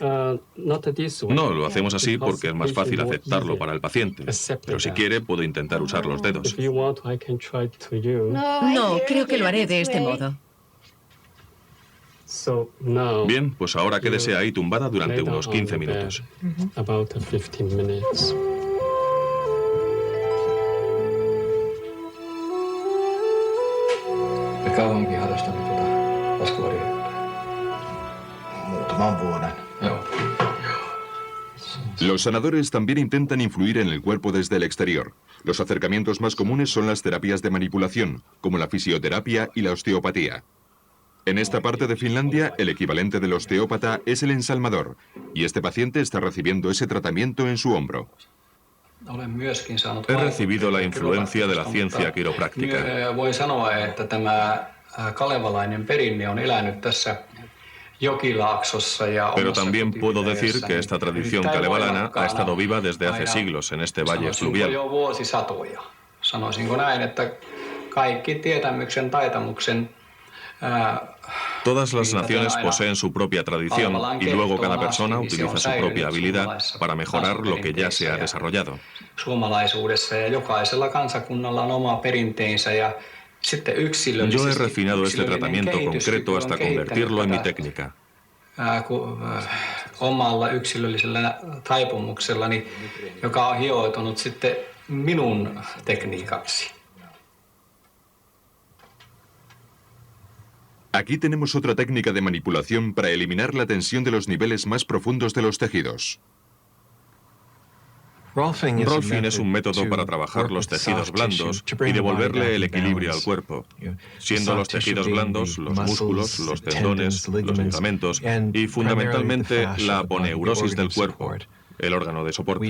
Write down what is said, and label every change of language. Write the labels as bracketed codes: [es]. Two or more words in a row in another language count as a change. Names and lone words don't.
[es] No, lo hacemos así porque es más fácil aceptarlo para el paciente. Pero si quiere, puedo intentar usar los dedos. No, creo que lo haré de este modo. Bien, pues ahora quédese ahí tumbada durante unos 15 minutos. [fi] Kauankin harrastanut laskuvarjoihintaa? Muutaman vuoden. Joo. [es] Los sanadores también intentan influir en el cuerpo desde el exterior. Los acercamientos más comunes son las terapias de manipulación, como la fisioterapia y la osteopatía. En esta parte de Finlandia, el equivalente del osteópata es el ensalmador, y este paciente está recibiendo ese tratamiento en su hombro. He recibido la influencia de la ciencia quiropráctica. [fi] Voin sanoa, että tämä kalevalainen perinne on elänyt tässä jokilaaksossa ja [es] Pero también puedo decir que esta tradición kalevalana ha estado viva desde hace siglos en este valle fluvial. [fi] Jo vuosisatoja. Sanoisinko näin, että kaikki tietämyksen, taitamuksen [es] Todas las naciones poseen su propia tradición y luego cada persona utiliza su propia habilidad para mejorar lo que ya se ha desarrollado. Yo he refinado este tratamiento concreto hasta convertirlo en mi técnica. [fi] Omalla yksilöllisellä taipumuksellani, joka on hioutunut sitten minun tekniikaksi. [es] Aquí tenemos otra técnica de manipulación para eliminar la tensión de los niveles más profundos de los tejidos. Rolfing es un método para trabajar los tejidos blandos y devolverle el equilibrio al cuerpo, siendo los tejidos blandos los músculos, los tendones, los ligamentos y fundamentalmente la aponeurosis del cuerpo, el órgano de soporte.